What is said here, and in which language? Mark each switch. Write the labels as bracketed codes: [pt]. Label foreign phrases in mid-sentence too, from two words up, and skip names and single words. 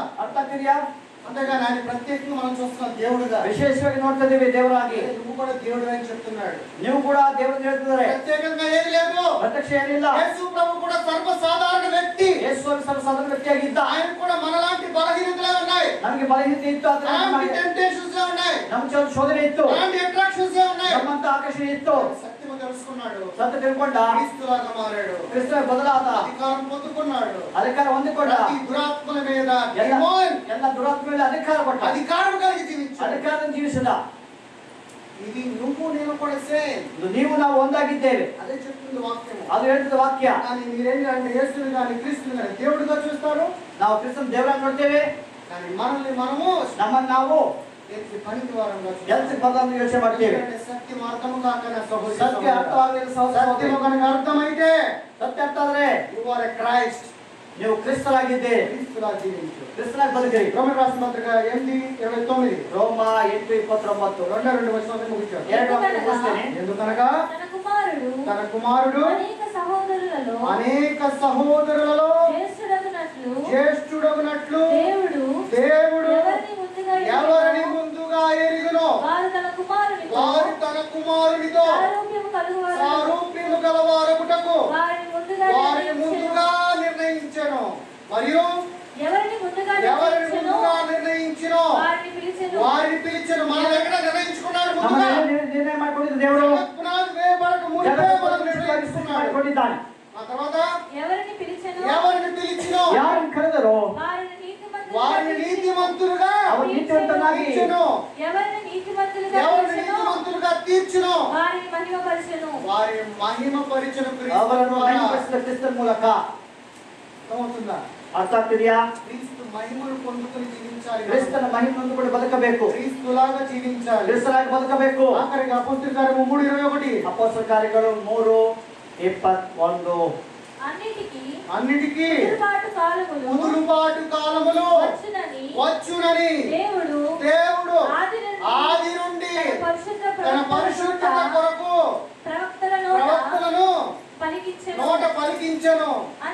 [kn] ಅರ್ಥ ಆಗ್ತಿದೆಯಾ? [te] అంతేగాని ఆయన ప్రత్యేకంగా మనం చూస్తున్నాం దేవుడుగా. [kn] ವಿಶೇಷವಾಗಿ ನೋಡ್ತಾ ಇದ್ದೀವಿ ದೇವರಾಗಿ. [te] నువ్వు కూడా దేవుడు అని చెప్తున్నాడు. [kn] ನೀವು ಕೂಡ ದೇವರನ್ನು ಹೇಳ್ತಿದ್ದಾರೆ. [te] ప్రత్యేకంగా ఏది లేదు. [kn] ಪ್ರತ್ಯಕ್ಷ ಏನಿಲ್ಲ. [te] యేసు ప్రభు కూడా సర్వసాధారణ వ్యక్తి. [kn] ಯೇಸು ಸರ್ವಸಾಧಾರಣ ವ್ಯಕ್ತಿಯಾಗಿದ್ದ. [te] ఆయన కూడా మనలాంటి బలహీనతలే ఉన్నాయి. [kn] ನಮಗೆ ಬಲಹೀನತೆ ಇತ್ತು, [te] అలాంటి టెంప్టేషన్స్ ఉన్నాయి. [kn] ನಮ್ಮ ಶೋಧನೆ ಇತ್ತು, [te] అలాంటి అట్రాక్షన్స్ ఉన్నాయి. [kn] ನಮ್ಮಂತ ಆಕರ್ಷಣೆ ಇತ್ತು. [te] సత్యము తెలుసుకున్నాడు, [kn] ಸತ್ಯ ತಿಳ್ಕೊಂಡ, [te] క్రీస్తులాగా మారాడు, [kn] ಕ್ರಿಸ್ತನ ಬದಲಾದ, [te] అధికారం పొందుకున్నాడు. [kn] ಅಧಿಕಾರ ಹೊಂದಿಕೊಂಡ, [te] ప్రతి దురాత్మల మీద [kn] ಎಲ್ಲ ದುರಾತ್ಮ ಮೇಲೆ ಅಧಿಕಾರ ಕೊಟ್ಟ, [te] అధికారం కలిగి జీవించాడు. [kn] ಅಧಿಕಾರ ಜೀವಿಸಿದ. [te] ఇది నువ్వు నేను కూడా సేమ్. [kn] ನೀವು ನಾವು ಒಂದಾಗಿದ್ದೇವೆ. [te] అదే చెప్తుంది వాక్యం. [kn] ಅದು ಹೇಳ್ತದ ವಾಕ್ಯ. [te] కానీ మీరేం అంటే యేసుని కానీ క్రీస్తుని కానీ దేవుడిగా చూస్తారు. [kn] ನಾವು ಕ್ರಿಸ್ತನ ದೇವರನ್ನು ನೋಡ್ತೇವೆ, [te] కానీ మనల్ని మనము [kn] ನಮ್ಮನ್ನು ನಾವು [te] పనికి వారంగా [kn] ಎಲ್ಸಿಗೆ ಬದಲಾವಣೆ ಯೋಚನೆ ಮಾಡ್ತೇವೆ. [te] సత్యం అర్థము కాక నా సహోదరి [kn] ಸತ್ಯ ಅರ್ಥವಾಗಲಿಲ್ಲ ಸಹೋದರ [te] సత్యం [kn] ಸಹೋದರಿ. [te] కనుక అర్థమైతే [kn] ಸತ್ಯ ಅರ್ಥ ಆದ್ರೆ [en] you are a Christ. [kn] ನೀವು ಕ್ರಿಸ್ತರಾಗಿದ್ದೀರಿ, [te] క్రీస్తులా జీవించు. [kn] ಕ್ರಿಸ್ತನಾಗಿ ಬದುಕಿರಿ. [te] రోమన్ రాసిన పత్రిక 8:29 [kn] ರೋಮ 8:29 [te] రెండు వచనాలు ముగించారు. [kn] ಎರಡು ವಾಕ್ಯ ಮುಗಿಸ್ತೇನೆ. [te] ఎందుకనగా తన కుమారుడు అనేక సహోదరులలో జ్యేష్ఠుడగునట్లు దేవుడు ఎవరిని ముందుగా ఎరుగునో వారు తన కుమారునితో సారూప్యము గలవారగుటకు వారిని ముందుగా నిర్ణయించెను. మరియు ఎవరిని ముందుగా నిర్ణయించినో వారిని పిలిచెను. మనం ఎక్కడ నిర్ణయించుకున్నాడు? ముందుగా [kn] ನಿರ್ಣಯ ಮಾಡಿಕೊಂಡಿದ್ದು ದೇವರು. [te] పునాది వేయబడక మునిపే మనం నిర్ణయించుకున్నాడు. [kn] ಮಾಡಿಕೊಂಡಿದ್ದಾನೆ. [te] ఆ తర్వాత ఎవరిని పిలిచెనో [kn] ಯಾರನ್ನು ಕರೆದರೋ [te] వారిని నీతిమంతులుగా [kn] ಅವರು ನೀತಿವಂತನಾಗಿ [te] తీర్చెను. ఎవరిని నీతిమంతులుగా తీర్చును. వారిని మహిమపరిచెను. వారి మహిమపరిచిన [kn] ಅವರನ್ನು ಮಹಿಮೆಪಡಿಸಿದ ಕ್ರಿಸ್ತನ ಮೂಲಕ. [te] అవుతుందా? [kn] ಅರ್ಥ ಆಗ್ತಿದೆಯಾ? [te] క్రీస్తు మహిమను పొందుకొని జీవించాలి. [kn] ಕ್ರಿಸ್ತನ ಮಹಿಮೆ ಹೊಂದಿಕೊಂಡು ಬದುಕಬೇಕು, [te] క్రీస్తులాగా జీవించాలి. [kn] ಕ್ರಿಸ್ತನಾಗಿ ಬದುಕಬೇಕು. [te] ఆఖరికి అపోస్తలుల కార్యము 3:21 [kn] ಅಪೊಸ್ತಲ ಕಾರ್ಯಗಳು 3:21 [te] అన్నిటికీ ముదురుపాటు కాలములు వచ్చునని దేవుడు ఆది నుండి తన పరిశుద్ధత కొరకు ప్రవక్తలను నోట పలికించెను.